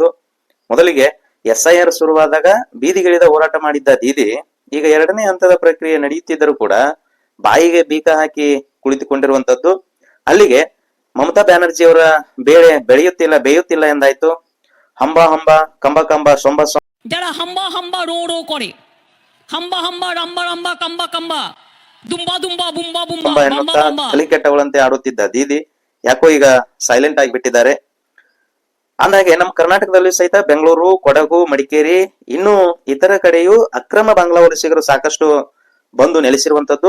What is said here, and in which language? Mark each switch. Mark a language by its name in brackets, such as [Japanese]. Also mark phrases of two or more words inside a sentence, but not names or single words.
[Kannada] ಮೊದಲಿಗೆ SIR ಶುರುವಾದಾಗ ಬೀದಿಗಿಳಿದ ಹೋರಾಟ ಮಾಡಿದ್ದ ದೀದಿ ಈಗ 2ನೇ ಹಂತದ ಪ್ರಕ್ರಿಯೆ ನಡೆಯುತ್ತಿದ್ದರೂ ಕೂಡ ಬಾಯಿಗೆ ಬೀಕ ಹಾಕಿ ಕುಳಿತುಕೊಂಡಿರುವಂತದ್ದು. ಅಲ್ಲಿಗೆ ಮಮತಾ ಬ್ಯಾನರ್ಜಿ ಅವರ ಬೇಳೆ ಬೇಯುತ್ತಿಲ್ಲ ಎಂದಾಯ್ತು. ಹಂಬ ಹಂಬ ಕಂಬ ಕಂಬ ಸೊಂಬ যারা হাম্বা হাম্বা রো রো করে, হাম্বা হাম্বা রাম্বা রাম্বা ಕಂಬ ಕಂಬ ದುಂಬಾ ದುಂಬಾ ಬುಂಬಾ ಬುಂಬಾ ಎನ್ನುತ್ತಾ ಕಲಿಕೆಟ್ಟವಳಂತೆ ಆಡುತ್ತಿದ್ದ ದೀದಿ ಯಾಕೋ ಈಗ ಸೈಲೆಂಟ್ ಆಗಿಬಿಟ್ಟಿದ್ದಾರೆ. ಅಂದಾಗೆ ನಮ್ಮ ಕರ್ನಾಟಕದಲ್ಲಿ ಸಹಿತ ಬೆಂಗಳೂರು, ಕೊಡಗು, ಮಡಿಕೇರಿ ಇನ್ನು ಇತರ ಕಡೆಯೂ ಅಕ್ರಮ ಬಾಂಗ್ಲಾ ವಲಸಿಗರು ಸಾಕಷ್ಟು ಬಂದು ನೆಲೆಸಿರುವಂತದ್ದು.